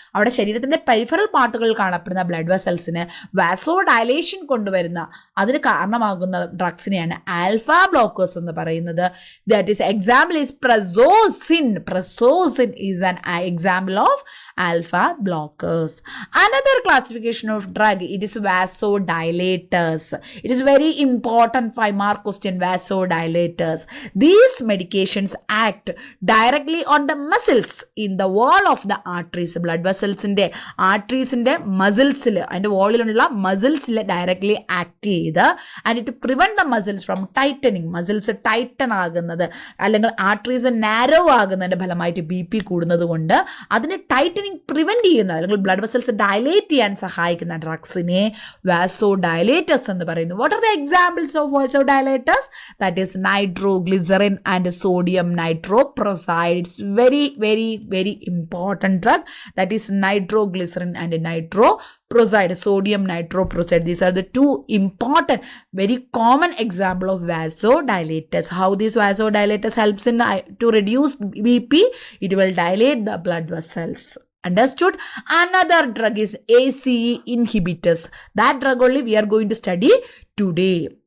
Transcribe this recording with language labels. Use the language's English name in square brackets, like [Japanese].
[Malayalam] അവിടെ ശരീരത്തിന്റെ പെരിഫറൽ പാർട്ടുകളിൽ കാണപ്പെടുന്ന ബ്ലഡ് വെസൽസിന് വാസോഡയലേഷൻ കൊണ്ടുവരുന്ന അതിന് കാരണമാകുന്ന ഡ്രഗ്സിനെയാണ് ആൽഫ ബ്ലോക്കേഴ്സ് എന്ന് പറയുന്നത്. [English] That is example is prazosin. Prazosin is an example of alpha blockers. Another classification of drug, it is vasodilators. It is very important 5-mark question, vasodilators. These medications act directly on the muscles in the wall of the arteries. Blood vessels in the arteries in the muscles and the wall in the muscles directly act and to prevent the muscles from tightening. [Malayalam] Muscles tighten ആകുന്നത് അല്ലെങ്കിൽ arteries narrow ആകുന്നതിന്റെ ഫലമായിട്ട് BP കൂടുന്നത് കൊണ്ട് അതിനെ tightening prevent ചെയ്യുന്ന അല്ലെങ്കിൽ blood vessels dilate ചെയ്യാൻ സഹായിക്കുന്ന ഡ്രഗ്സിനെ വാസോഡയലേറ്റേഴ്സ് എന്ന് പറയുന്നു. [English] What are the examples of vasodilators? That is nitroglycerin and sodium nitroprusside. It's very very very important drug. That is nitroglycerin and nitroprusside, sodium nitroprusside. These are the two important, very common example of vasodilators. How these vasodilators helps in to reduce BP? It will dilate the blood vessels. Understood? Another drug is ACE inhibitors. That drug only we are going to study today.